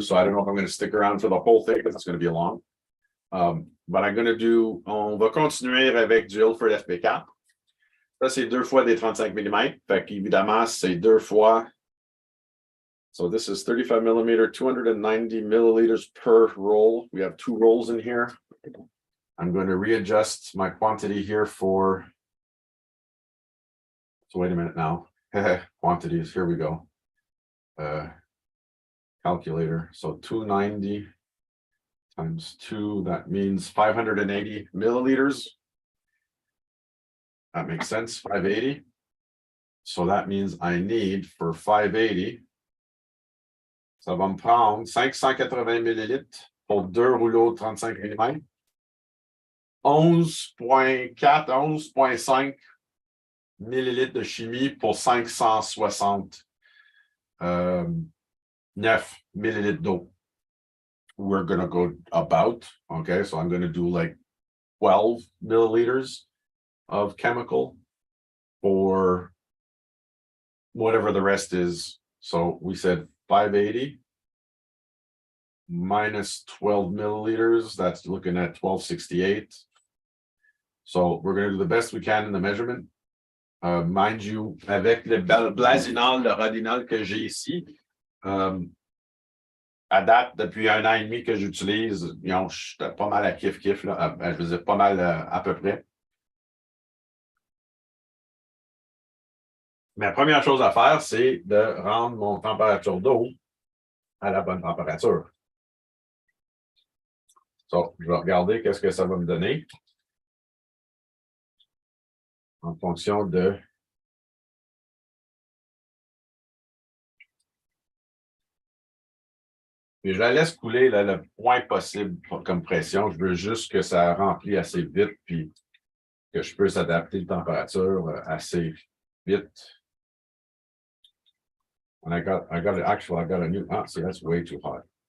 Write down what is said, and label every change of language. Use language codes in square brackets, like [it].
[en] So I don't know if I'm going to stick around for the whole thing because it's going to be long. But I'm going to [fr] on va continuer avec du Ilford FP4. Ça, c'est 2 fois des 35 mm. Fait qu'évidemment, c'est 2 fois. [en] So this is 35 millimeter, 290 milliliters per roll. We have 2 rolls in here. I'm going to readjust my quantity here for. So wait a minute now. Quantities, here we go. Calculator. So 290 times 2, that means 580 milliliters. That makes sense, 580. So that means I need for 580, [fr] ça va me prendre 580 millilitres pour 2 rouleaux de 35 mm. 11,4, 11,5 millilitres de chimie pour 569 millilitres d'eau. [en] We're going to go about, okay, so I'm going to do like 12 milliliters of chemical for whatever the rest is. So we said 580 minus 12 milliliters, that's looking at 1268. So we're going to do the best we can in the measurement. Mind you, [fr] avec le Blazinal, le Rodinal que j'ai ici, à date, depuis 1 an et demi que j'utilise, je suis pas mal à kiff-kiff, je veux dire pas mal à peu près. Mais la première chose à faire, c'est de rendre mon température d'eau à la bonne température. So, je vais regarder qu'est-ce que ça va me donner en fonction de. Puis je la laisse couler là, le moins possible comme pression. Je veux juste que ça remplit assez vite puis que je puisse adapter la température assez vite. [en] And I got a new, see, that's way too hot.